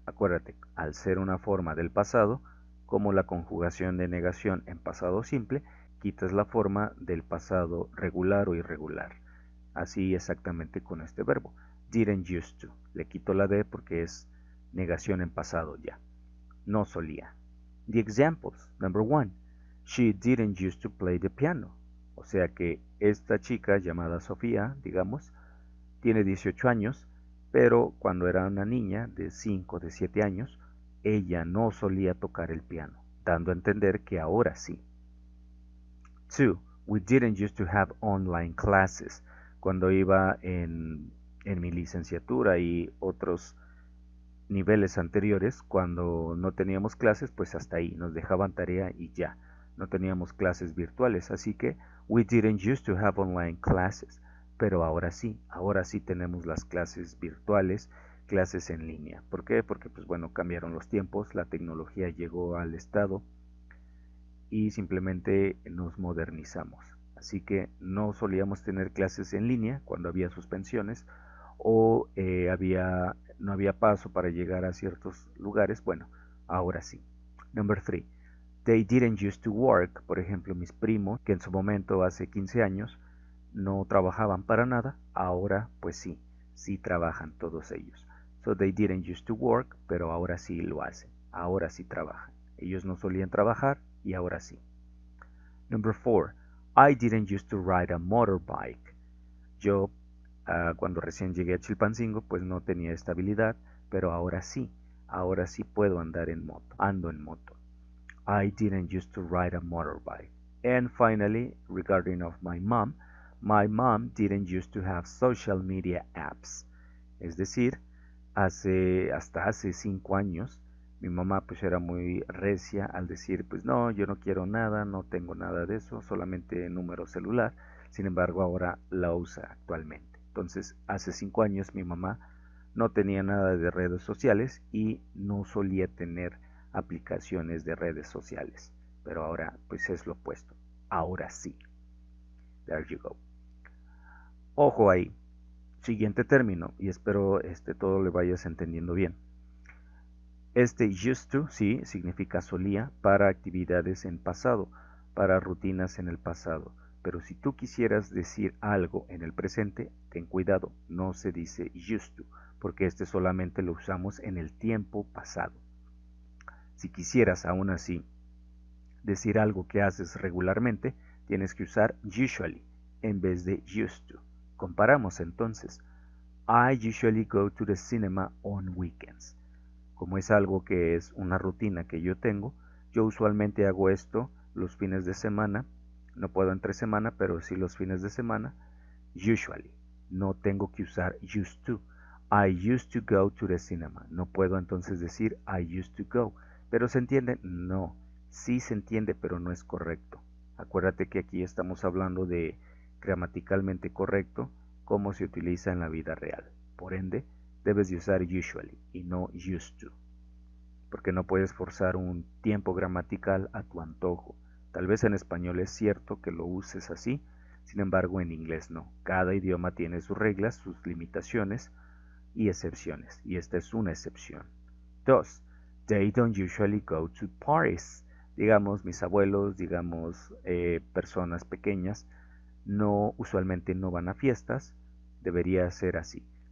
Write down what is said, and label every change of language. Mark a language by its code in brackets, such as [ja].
[es] Acuérdate, al ser una forma del pasado, como la conjugación de negación en pasado simple, quitas la forma del pasado regular o irregular. Así exactamente con este verbo. [en] Didn't used to. [es] Le quito la D porque es negación en pasado ya. No solía. [en] The examples. Number 1. She didn't used to play the piano. [es] O sea que esta chica llamada Sofía, digamos, tiene 18 años, pero cuando era una niña de 5, de 7 años, ella no solía tocar el piano, dando a entender que ahora sí. 2. [en] We didn't used to have online classes. [es] Cuando iba en mi licenciatura y otros niveles anteriores, cuando no teníamos clases, pues hasta ahí, nos dejaban tarea y ya. No teníamos clases virtuales, así que [en] we didn't used to have online classes. [es] Pero ahora sí tenemos las clases virtuales, clases en línea. ¿Por qué? Porque pues bueno, cambiaron los tiempos, la tecnología llegó al estado y simplemente nos modernizamos. Así que no solíamos tener clases en línea cuando había suspensiones o no había paso para llegar a ciertos lugares. Bueno, ahora sí. [en] Number 3. They didn't used to work. [es] Por ejemplo, mis primos, que en su momento hace 15 años no trabajaban para nada, ahora pues sí trabajan todos ellos. [en] So they didn't used to work, [es] pero ahora sí lo hacen, ahora sí trabajan. Ellos no solían trabajar y ahora sí. [en] Number 4. I didn't used to ride a motorbike. [es] Yo cuando recién llegué a Chilpancingo pues no tenía estabilidad, pero ahora sí puedo andar en moto, ando en moto. [en] I didn't used to ride a motorbike. And finally, regarding of my mom didn't used to have social media apps. [es] Es decir, hasta hace 5 años, mi mamá pues era muy recia al decir, pues no, yo no quiero nada, no tengo nada de eso, solamente número celular. Sin embargo, ahora la usa actualmente. Entonces, hace 5 años mi mamá no tenía nada de redes sociales y no solía tener aplicaciones de redes sociales. Pero ahora pues es lo opuesto. Ahora sí. [en] There you go. [es] Ojo ahí. Siguiente término, y espero todo le vayas entendiendo bien. Used to, sí, significa solía para actividades en pasado, para rutinas en el pasado. Pero si tú quisieras decir algo en el presente, ten cuidado, no se dice used to, porque solamente lo usamos en el tiempo pasado. Si quisieras aún así decir algo que haces regularmente, tienes que usar usually en vez de used to. Comparamos entonces. [en] I usually go to the cinema on weekends. [es] Como es algo que es una rutina que yo tengo, yo usualmente hago esto los fines de semana. No puedo entre semana, pero sí los fines de semana. Usually. no tengo que usar [en] used to. I used to go to the cinema. [es] No puedo entonces decir [en] I used to go. [es] ¿Pero se entiende? No. Sí se entiende, pero no es correcto. Acuérdate que aquí estamos hablando de gramaticalmente correcto, cómo se utiliza en la vida real. Por ende, debes de usar usually y no used to. Porque no puedes forzar un tiempo gramatical a tu antojo. Tal vez en español es cierto que lo uses así, sin embargo en inglés no. Cada idioma tiene sus reglas, sus limitaciones y excepciones, y esta es una excepción. 2. [en] They don't usually go to parties. [es] Digamos, mis abuelos, digamos, personas pequeñas, usualmente no van a fiestas, debería ser así.